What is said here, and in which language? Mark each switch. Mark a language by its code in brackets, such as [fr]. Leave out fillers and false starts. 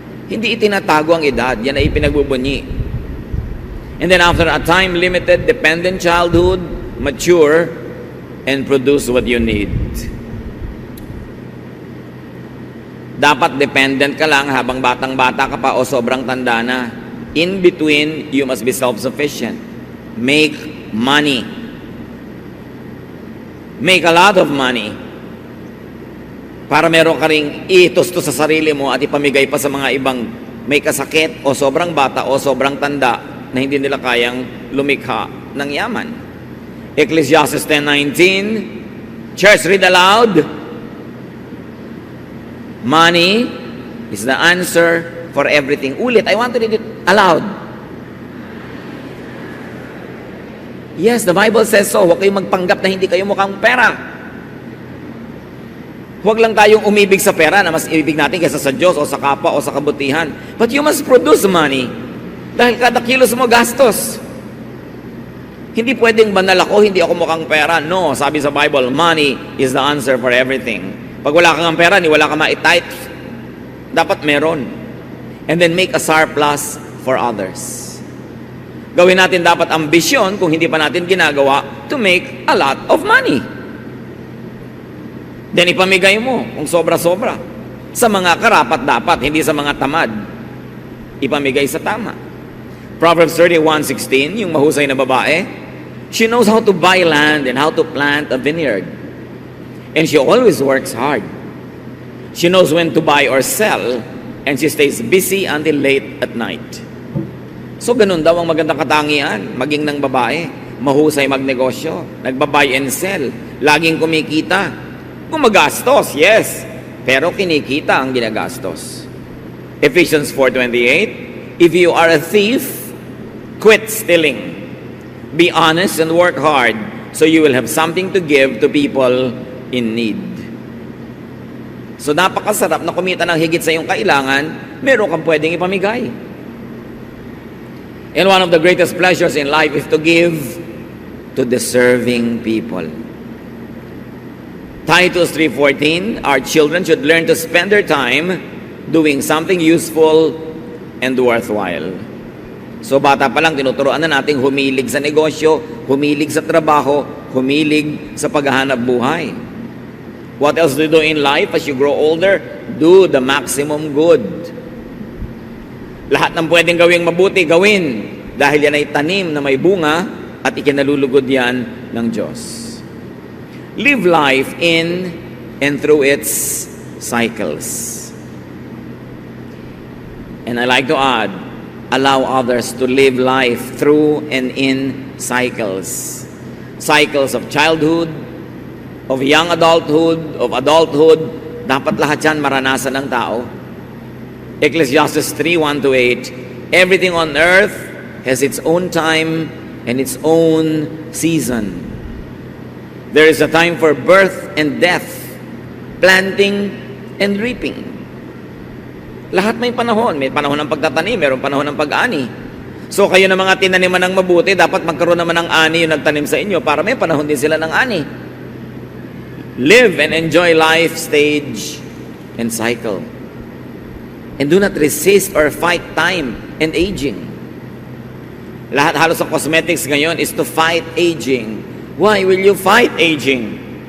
[tl] Hindi itinatago ang edad, yan ay ipinagbubunyi. [en] And then after a time-limited, dependent childhood, mature, and produce what you need. [tl] Dapat dependent ka lang habang batang-bata ka pa o sobrang tanda na. [en] In between, you must be self-sufficient. Make money. Make a lot of money. [tl] Para meron ka ring itusto sa sarili mo at ipamigay pa sa mga ibang may kasakit o sobrang bata o sobrang tanda na hindi nila kayang lumikha ng yaman. [en] Ecclesiastes 10:19. Church, read aloud. Money is the answer for everything. [tl] Ulit, [en] I want to read it aloud. Yes, the Bible says so. [tl] Huwag kayong magpanggap na hindi kayo mukhang pera. Huwag lang tayong umibig sa pera na mas ibig natin kaysa sa Diyos o sa kapwa o sa kabutihan. [en] But you must produce money. [tl] Dahil kada kilos mo gastos. Hindi pwedeng banal ako, hindi ako mukhang pera. [en] No, [tl] sabi sa [en] Bible, money is the answer for everything. [tl] Pag wala kang pera, ni wala kang ma-tithe, dapat meron. [en] And then make a surplus for others. [tl] Gawin natin dapat ambisyon kung hindi pa natin ginagawa [en] to make a lot of money. [tl] Then ipamigay mo kung sobra-sobra sa mga karapat-dapat, hindi sa mga tamad. Ipamigay sa tama. Proverbs 31:16, yung mahusay na babae, [en] She knows how to buy land and how to plant a vineyard. And she always works hard. She knows when to buy or sell, and she stays busy until late at night. [tl] So ganun daw ang magandang katangian, maging ng babae. Mahusay magnegosyo, nagbabuy and sell, laging kumikita. Gumagastos, yes, pero kinikita ang ginagastos. [en] Ephesians 4:28, if you are a thief, quit stealing. Be honest and work hard so you will have something to give to people in need. [tl] So napakasarap na kumita ng higit sa iyong kailangan, meron kang pwedeng ipamigay. [en] And one of the greatest pleasures in life is to give to deserving people. Titus 3:14, our children should learn to spend their time doing something useful and worthwhile. [tl] So bata pa lang, tinuturoan na nating humilig sa negosyo, humilig sa trabaho, humilig sa paghahanap buhay. [en] What else do you do in life as you grow older? Do the maximum good. [tl] Lahat ng pwedeng gawing mabuti, gawin. Dahil yan ay tanim na may bunga at ikinalulugod yan ng Diyos. [en] Live life in and through its cycles. And I like to add, allow others to live life through and in cycles. Cycles of childhood, of young adulthood, of adulthood. [tl] Dapat lahat yan maranasan ng tao. [en] Ecclesiastes 3:1-8, everything on earth has its own time and its own season. There is a time for birth and death, planting and reaping. [tl] Lahat may panahon. May panahon ng pagtatanim, mayroong panahon ng pag-ani. So kayo na mga tinaniman ng mabuti, dapat magkaroon naman ng ani yung nagtanim sa inyo para may panahon din sila ng ani. [en] Live and enjoy life stage and cycle. And do not resist or fight time and aging. [tl] Lahat halos sa [en] cosmetics [tl] ngayon [en] is to fight aging. Why will you fight aging?